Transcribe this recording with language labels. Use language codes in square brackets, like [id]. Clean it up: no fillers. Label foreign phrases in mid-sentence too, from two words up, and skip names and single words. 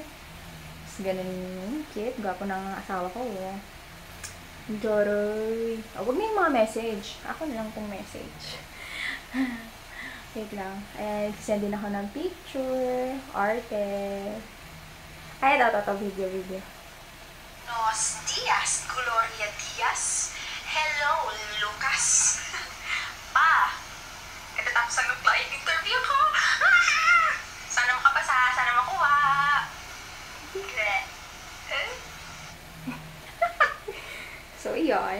[tl] Tapos, ganun cute. Gwapo ng asawa ko. Joroy. Huwag na yung mga message. Ako na lang pong message. Wait lang. Ayan, send din ako ng picture. Arte. Ay, ito. Video. [es] Buenos dias, Gloria Diaz. [tl] Hello, Lucas. Pa, katatapos ang [en] client interview [tl] ko. Sana makapasa, sana makuha. So, iyon.